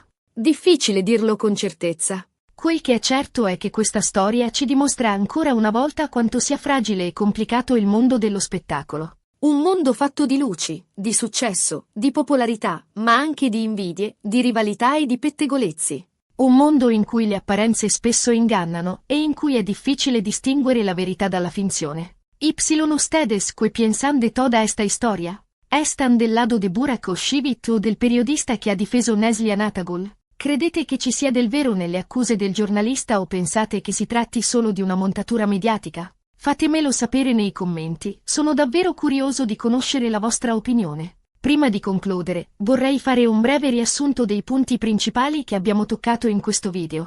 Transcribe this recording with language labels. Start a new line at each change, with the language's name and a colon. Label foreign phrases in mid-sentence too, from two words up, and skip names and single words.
Italian: Difficile dirlo con certezza. Quel che è certo è che questa storia ci dimostra ancora una volta quanto sia fragile e complicato il mondo dello spettacolo. Un mondo fatto di luci, di successo, di popolarità, ma anche di invidie, di rivalità e di pettegolezzi. Un mondo in cui le apparenze spesso ingannano e in cui è difficile distinguere la verità dalla finzione.
Spanish: Y ustedes que piensan de toda esta historia? Están del lado de Burak Oshivit o del periodista
Italian: che ha difeso
Spanish: Neslihan Atagul?
Italian: Credete che ci sia del vero nelle accuse del giornalista o pensate che si tratti solo di una montatura mediatica? Fatemelo sapere nei commenti, sono davvero curioso di conoscere la vostra opinione. Prima di concludere, vorrei fare un breve riassunto dei punti principali che abbiamo toccato in questo video.